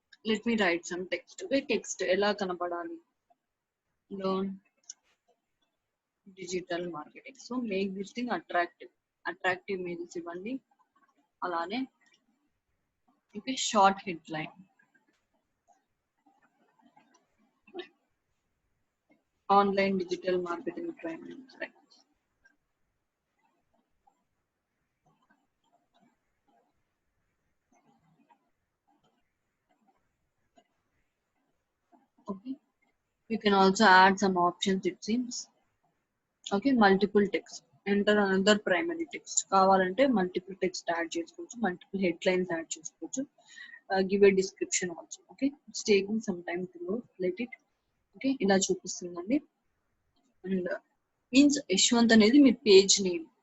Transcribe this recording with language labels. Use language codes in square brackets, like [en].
[en] Let me write some text. Okay, text ఎలా కనపడాలి, learn digital marketing. So make this thing attractive images ఇవ్వండి. అలానే okay, short headline, online digital marketing training. Right, okay, you can also add some options it seems. Okay, multiple text, enter another primary text. [te] కావాలంటే multiple text add చేసుకోవచ్చు, multiple head lines add చేసుకోవచ్చు. [en] Give a description also. Okay, it's taking some time to load. Let it. [te] Okay, ఇలా చూపిస్తుందండి. And means Yashwant అనేది మీ page name.